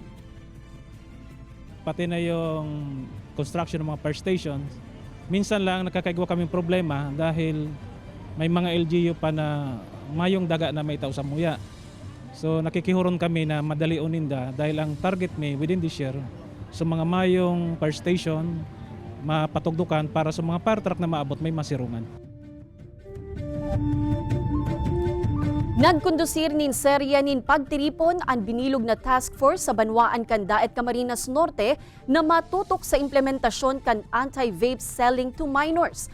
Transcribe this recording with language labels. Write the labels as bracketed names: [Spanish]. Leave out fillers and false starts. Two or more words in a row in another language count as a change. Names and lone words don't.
[Filipino] Pati na yung [Bikol] construction ng mga [English] fire stations, [Filipino] minsan lang [Bikol] nakakaigwa kaming problema dahil may mga LGU pa na mayong daga na may tao sa muya. So nakikihuron kami na madali uninda dahil ang target may [English] within this year [Bikol] sa mga mayong [English] fire station [Bikol] mapatugdukan para sa mga [English] fire truck [Bikol] na maabot may masirungan. Nagkondusir nin serya nin pagtiripon ang binilog na task force sa Banwaan kan Daet Camarines Norte na matutok sa implementasyon kan [English] anti-vape selling to minors.